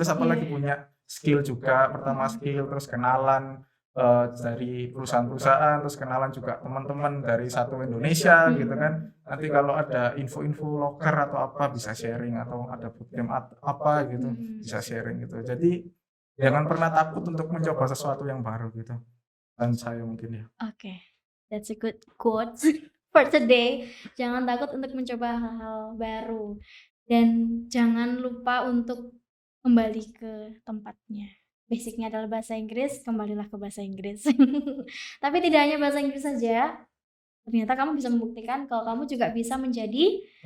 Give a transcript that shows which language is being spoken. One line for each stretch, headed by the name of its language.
Indonesian: Terus apalagi punya skill juga, pertama skill, terus kenalan dari perusahaan-perusahaan, terus kenalan juga teman-teman dari satu Indonesia gitu kan. Nanti kalau ada info-info loker atau apa bisa sharing, atau ada bootcamp apa gitu bisa sharing gitu. Jadi jangan pernah takut untuk mencoba sesuatu yang baru gitu. Dan saya mungkin ya.
English: Oke, that's a good quote for today.
Indonesian: Jangan takut untuk mencoba hal-hal baru dan jangan lupa untuk kembali ke tempatnya. Basicnya adalah bahasa Inggris, kembalilah ke bahasa Inggris. Tapi tidak hanya bahasa Inggris saja, ternyata kamu bisa membuktikan kalau kamu juga bisa menjadi